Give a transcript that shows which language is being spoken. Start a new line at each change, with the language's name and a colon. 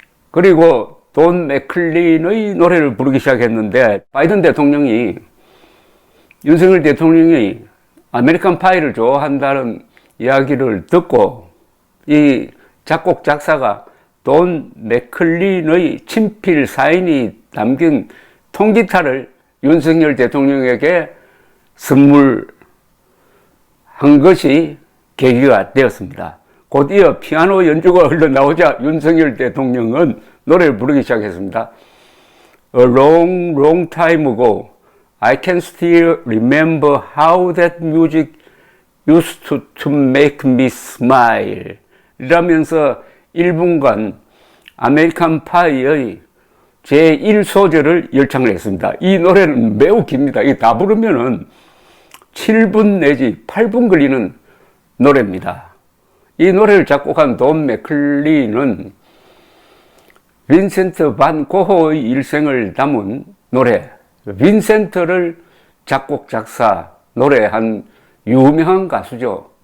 Korean: 그리고 돈 맥클린의 노래를 부르기 시작했는데 바이든 대통령이 윤석열 대통령이 아메리칸 파이를 좋아한다는 이야기를 듣고 이 작곡 작사가 돈 맥클린의 친필 사인이 담긴 통기타를 윤석열 대통령에게 선물한 것이 계기가 되었습니다. 곧 이어 피아노 연주가 흘러나오자 윤석열 대통령은 노래를 부르기 시작했습니다.
English: A long, long time ago, I can still remember how that music used to make me smile.
Korean: 이라면서 1분간 아메리칸 파이의 제1소절을 열창을 했습니다. 이 노래는 매우 깁니다. 이 다 부르면은 7분 내지 8분 걸리는 노래입니다. 이 노래를 작곡한 돈 맥클린은 빈센트 반 고흐의 일생을 담은 노래, 빈센트를 작곡, 작사, 노래한 유명한 가수죠.